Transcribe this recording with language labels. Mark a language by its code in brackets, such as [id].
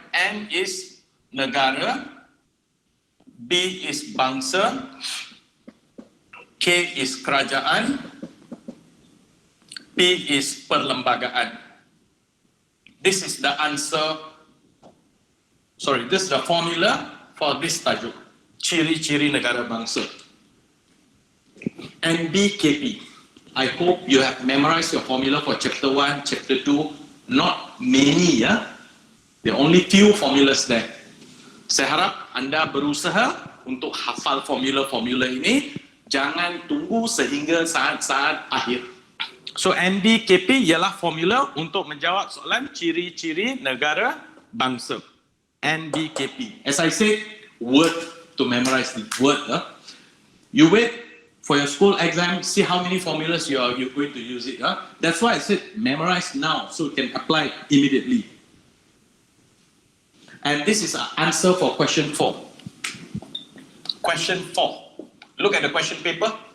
[en] N is negara, B is bangsa, K is kerajaan, P is perlembagaan. This is the answer, this is the formula for this tajuk. [ms] Ciri-ciri negara bangsa. NBKP. [en] I hope you have memorized your formula for chapter 1, chapter 2. Not many, yeah? There are only few formulas there. [ms] Saya harap anda berusaha untuk hafal formula-formula ini. Jangan tunggu sehingga saat-saat akhir. So NBKP ialah formula untuk menjawab soalan ciri-ciri negara bangsa. NBKP. [en] As I said, word to memorize the word. You wait for your school exam, see how many formulas you're going to use it. That's why I said memorize now so you can apply it immediately. And this is an answer for question 4. Question 4. Look at the question paper.